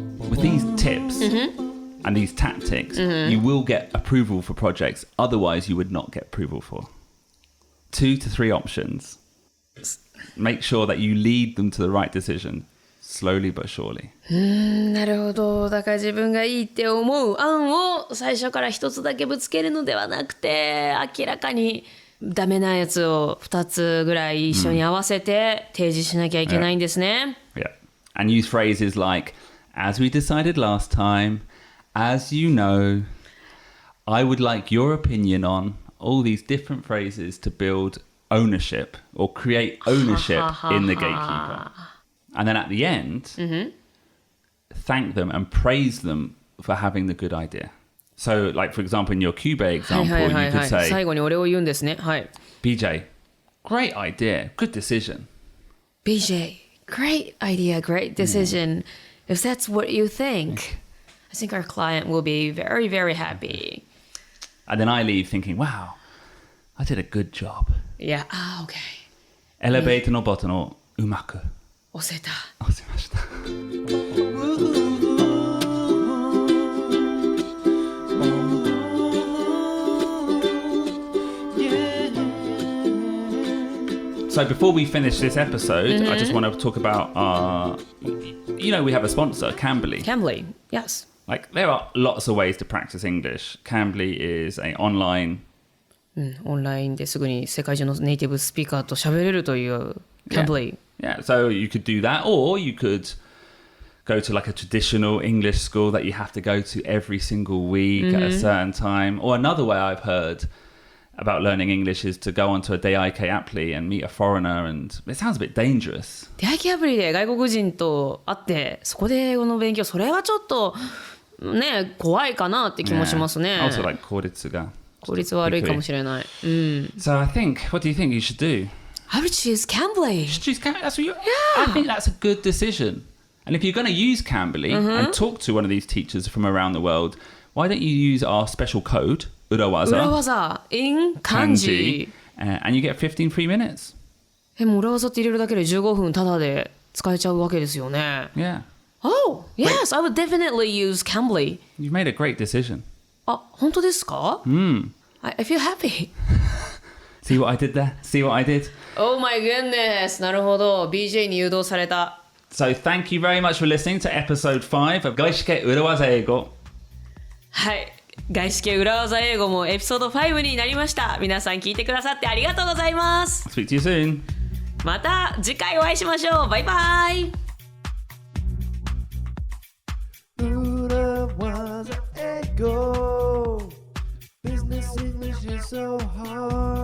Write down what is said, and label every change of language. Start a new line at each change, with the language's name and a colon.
English: With these tips and these tactics, you will get approval for projects. Otherwise, you would not get approval for. 2 to 3 options. Make sure that you lead them to the right decision. Slowly but surely.
Japanese: なるほど。だから自分がいいって思う案を最初から一つだけぶつけるのではなくて、明らかにダメなやつを2つぐらい一緒に合わせて提示しなきゃいけないんですね。
English: Yeah. And use phrases like, as we decided last time, as you know, I would like your opinion on, all these different phrases to build ownership or create ownership in the gatekeeper. And then at the end, thank them and praise them for having the good idea. So, like, for example, in your Cube example, you could say,
Japanese: 最後にお礼を言うんですね。はい。
English: BJ, great idea, good decision. BJ, great idea, great decision. If that's what you think, I think our client will be very, very happy. And then I leave thinking, wow, I did a good job. Yeah, okay.
Japanese: エレベーターのボタンをうまく押せた。押せました。
English: So before we finish this episode, I just want to talk about we have a sponsor, Cambly. Cambly, yes. Like, there are lots of ways to practice English. Cambly is an online... オンラインですぐに世界中のネイティブスピーカーと喋れるという Cambly. Yeah, so you could do that, or you could go to like a traditional English school that you have to go to every single week at a certain time. Or another way I've heard about learning English is to go onto a DIK appli and meet a foreigner, and it sounds a bit dangerous.
Japanese: 出会い系アプリで外国人と会ってそこで英語の勉強、それはちょっとね怖いかなって気もしますね。
English: Also like
Japanese: 効率が。効率悪いかもしれない。
English: So I think, what do you think you should do? I would choose Cambly. You should choose Cambly. That's what I think that's a good decision. And if you're going to use Cambly and talk to one of these teachers from around the world, why don't you use our special code, 裏技裏技 in 漢字 and you get 15 free minutes.
Japanese: もう裏技って入れるだけで15分タダで使えちゃうわけですよね。
English: Yeah. Oh, yes, I would definitely use Cambly. You've made a great decision.
Japanese: あ、本当ですか
English: I feel happy. See what I did there? See what I did? Oh my goodness.
Japanese: なるほど。BJ に誘導された。
English: So thank you very much for listening to episode 5 of 外資系裏技英語。
Japanese: はい。外資系裏技英語もエピソード5になりました。皆さん聞いてくださってありがとうございます。
English: Speak to you soon.
Japanese: また次回お会いしましょう。バイバイ。
English: 裏技英語 Business English is so hard